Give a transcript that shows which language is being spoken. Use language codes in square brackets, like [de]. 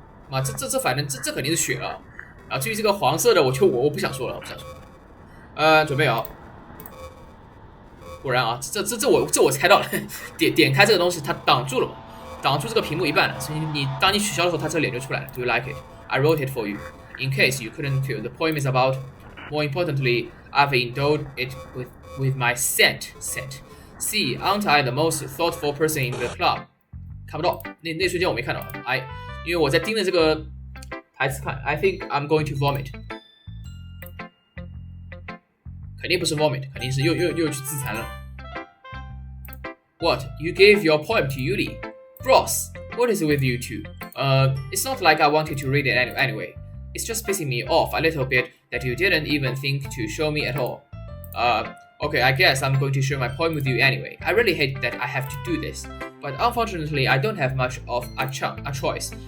[zh] 啊，这反正这肯定是血了。然后至于这个黄色的，我不想说了，准备好。果然啊，这我猜到了，点开这个东西它挡住了嘛，挡住这个屏幕一半了，所以当你取消的时候，它这个脸就出来了。 [en] Do you like it? I wrote it for you. In case you couldn't tell, the poem is about. More importantly, I've endowed it with my scent. See, aren't I the most thoughtful person in the club? [zh] 看不到，那瞬间我没看到。因为我在盯着这个台词看。 [en] I think I'm going to vomit. [zh] 肯定不是 vomit， 肯定是又去自残了。 [en] What? You gave your poem to Yuli? Bros, what is it with you two? It's not like I wanted to read it anyway. It's just pissing me off a little bit that you didn't even think to show me at all. Okay, I guess I'm going to share my poem with you anyway. I really hate that I have to do this, but unfortunately I don't have much of a choice.